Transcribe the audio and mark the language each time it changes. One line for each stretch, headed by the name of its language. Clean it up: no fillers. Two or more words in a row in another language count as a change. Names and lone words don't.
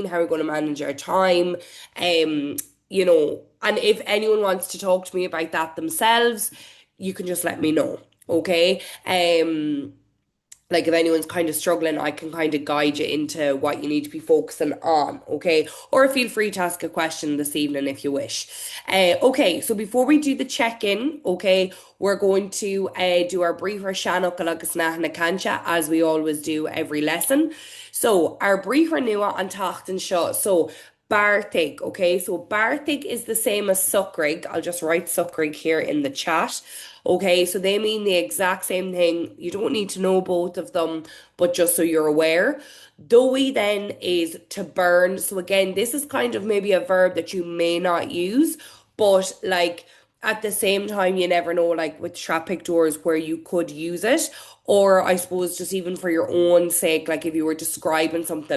English: How are we going to manage our time? Um, and if anyone wants to talk to me about that themselves, you can just let me know, okay? Like if anyone's kind of struggling, I can kind of guide you into what you need to be focusing on, okay? Or feel free to ask a question this evening if you wish. Okay, so before we do the check-in, okay, we're going to do our briefer
Irish: Shannock agus na cancha
English: as we always do every lesson. So our briefer
Irish: nua an tacht seo.
English: So Bartig, okay? So Bartig is the same as Suckrig. I'll just write Suckrig here in the chat. Okay, so they mean the exact same thing. You don't need to know both of them, but just so you're aware. Doughy then is to burn. So again, this is kind of maybe a verb that you may not use, but like at the same time, you never know, like with trap doors where you could use it, or I suppose just even for your own sake, like if you were describing something.